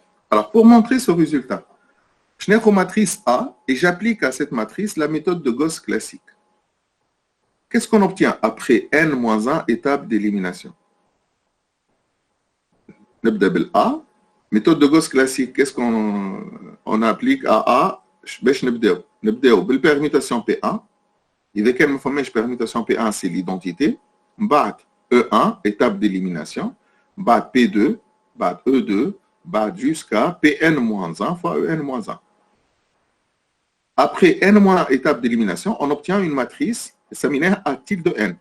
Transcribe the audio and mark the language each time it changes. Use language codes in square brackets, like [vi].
[fr] Alors, pour montrer ce résultat, je n'ai qu'une matrice A et j'applique à cette matrice la méthode de Gauss classique. Qu'est-ce qu'on obtient après n-1 étape d'élimination? [ar] نبدأ بالA. [fr] Méthode de Gauss classique, qu'est-ce qu'on applique à A? [ar] باش نبداو بالpermutation P1. إذا كان ما فماش permutation P1 [fr] c'est l'identité. [ar] بعد E1 [fr] étape d'élimination. [ar] بعد P2, بعد E2, بعد [fr] jusqu'à [ar] Pn-1 fois En-1. [fr] Après n- étape d'élimination, on obtient une matrice séminaire A tilde n.